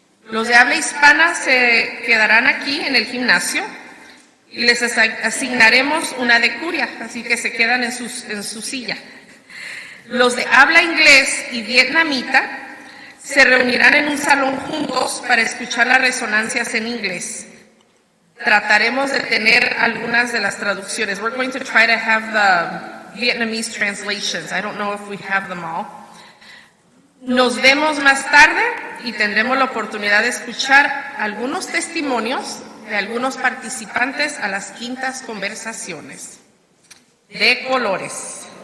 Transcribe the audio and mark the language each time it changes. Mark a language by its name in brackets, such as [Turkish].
[Spanish] Los de habla hispana se quedarán aquí en el gimnasio y les asignaremos una decuria, así que se quedan en su silla. Los de habla inglés y vietnamita se reunirán en un salón juntos para escuchar las resonancias en inglés. Trataremos de tener algunas de las traducciones. [English] We're going to try to have the Vietnamese translations. I don't know if we have them all. [Spanish] Nos vemos más tarde y tendremos la oportunidad de escuchar algunos testimonios de algunos participantes a las quintas conversaciones. De colores.